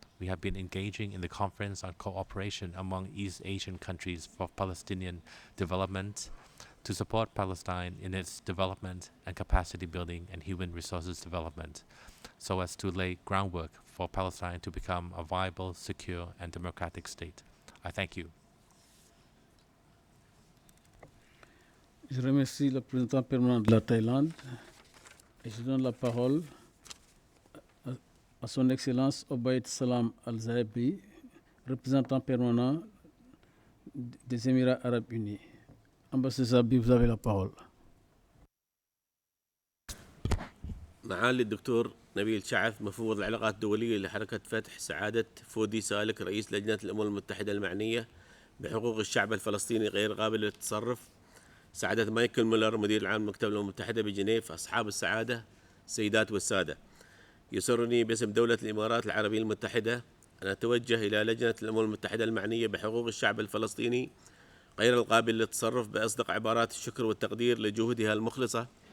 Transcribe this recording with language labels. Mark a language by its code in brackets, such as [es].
[en] We have been engaging in the Conference on Cooperation among East Asian countries for Palestinian development to support Palestine in its development and capacity building and human resources development, so as to lay groundwork for Palestine to become a viable, secure, and democratic state. I thank you. [fr] Je remercie le représentant permanent de la Thaïlande et je donne la parole à son Excellence Obaid Salam Al-Zahabi, représentant permanent des Émirats Arabes Unis. Ambassadeur Zahabi, vous avez la parole. [ar] معالي الدكتور نبيل شعث مفوض العلاقات الدولية لحركة فتح، سعادة فودي سالك رئيس لجنة الأمم المتحدة المعنية بحقوق الشعب الفلسطيني غير قابل للتصرف، سعادة مايكل مولر مدير العام لمكتب الأمم المتحدة بجنيف، أصحاب السعادة السيدات والسادة، يسرني باسم دولة الإمارات العربية المتحدة أن أتوجه إلى لجنة الأمم المتحدة المعنية بحقوق الشعب الفلسطيني غير القابل للتصرف بأصدق عبارات الشكر والتقدير لجهودها المخلصة